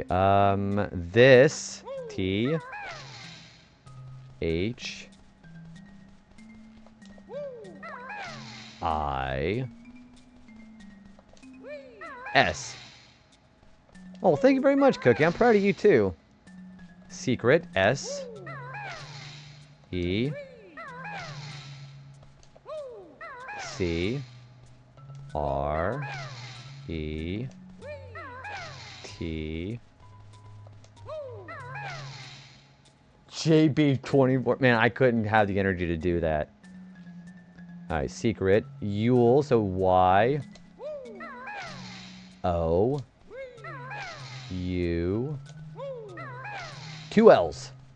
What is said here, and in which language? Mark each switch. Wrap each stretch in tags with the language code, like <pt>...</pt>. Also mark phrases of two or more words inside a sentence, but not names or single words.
<en>This T H I S. Oh, thank you very much, Cookie. I'm proud of you, too. Secret. S. E. C. R, E, T, JB24. Man, I couldn't have the energy to do that. Alright, secret. Yule, so Y, O, U, 2 L's.</en>